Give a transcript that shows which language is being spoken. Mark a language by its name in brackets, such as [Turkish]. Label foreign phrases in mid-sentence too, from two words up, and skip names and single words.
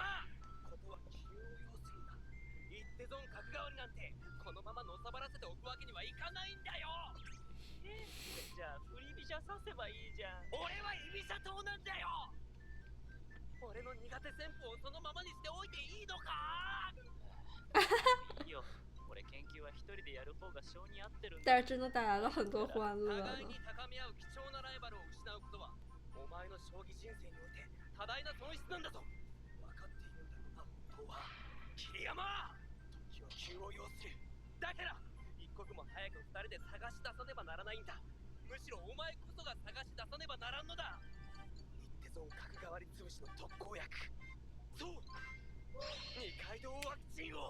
[Japanese] ことは気を要するんだ。一手損角代わりなんてこのままのさばらせておくわけにはいかないんだよ。じゃあ振り飛車させばいいじゃん。俺は居飛車党なんだよ。俺の苦手戦法をそのままにしておいていいのか。いいよ。俺研究は一人でやる方が性に合ってるんだ。 [Chinese] 但是真的带来了很多欢乐呢 [Japanese] 互いに。高め合う貴重なライバルを失うことはお前の将棋人生において多大な損失なんだぞ。分かっているんだろうな、本当は。桐山、時は急を要する。だから一刻も早く二人で探し出さねばならないんだ。むしろお前こそが探し出さねばならんのだ。一手損角代わり潰しの特効薬、そう、二階堂ワクチンを。